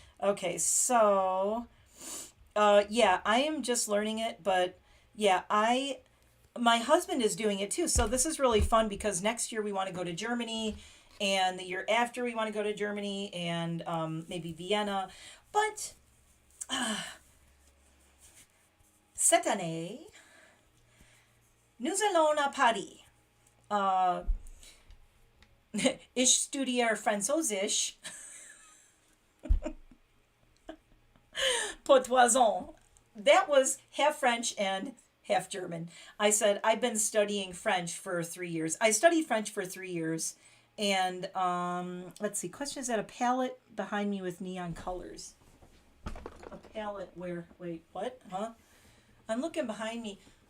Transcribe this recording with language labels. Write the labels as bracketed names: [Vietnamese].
[English] Okay, so, yeah, I am just learning it, but yeah, my husband is doing it too. So this is really fun because next year we want to go to Germany, and the year after we want to go to Germany and maybe Vienna. [French] But cette année, nous allons à Paris. [German] Ich studiere Französisch [French] pour 3 ans. [English] That was half French and half German. I said, I've been studying French for 3 years. I studied French for 3 years. And let's see, question, is that a palette behind me with neon colors? A palette where, wait, what? Huh? I'm looking behind me.